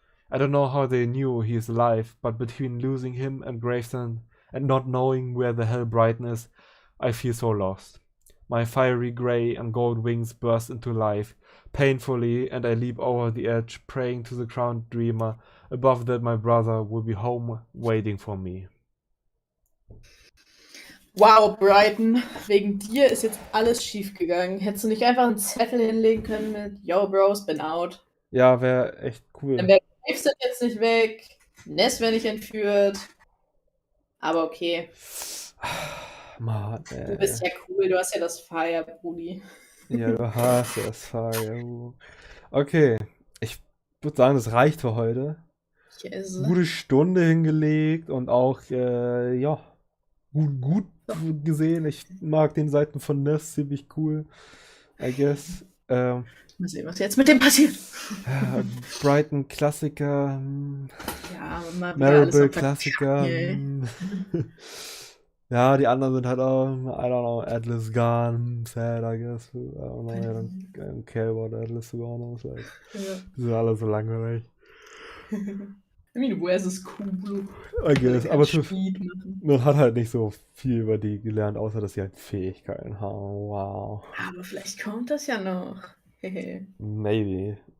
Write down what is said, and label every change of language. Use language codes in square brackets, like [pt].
[en] I don't know how they knew he is alive, but between losing him and Gravesend and not knowing where the hell Brighton is, I feel so lost. My fiery grey and gold wings burst into life, painfully, and I leap over the edge, praying to the crowned dreamer above that my brother will be home waiting for me. [de] Wow, Brighton, wegen dir ist jetzt alles schiefgegangen. Hättest du nicht einfach einen Zettel hinlegen können mit Yo, Bros, bin out? Ja, wäre echt cool. Dann wäre Gravesend jetzt nicht weg, Ness wäre nicht entführt. Aber okay. Mann, Du bist ja cool, du hast ja das Fire, Brudi. Ja, du hast das Fire. Okay, ich würde sagen, das reicht für heute. [en] Yes. [de] Gute Stunde hingelegt und auch, ja, gut gesehen. Ich mag den Seiten von Ness ziemlich cool, [en] I guess. [de] Mal sehen, was jetzt mit dem passiert. Brighton Klassiker. Ja, mal Marable Klassiker. Ja, die anderen sind halt auch, [en] I don't know, Atlas gone, sad, I guess. I don't know, I don't care about Atlas to be honest. [de] Like, die sind alle so langweilig. [en] I mean, where's this cool? I guess, [de] aber man hat halt nicht so viel über die gelernt, außer dass sie halt Fähigkeiten haben. Wow. Aber vielleicht kommt das ja noch. [en] Maybe.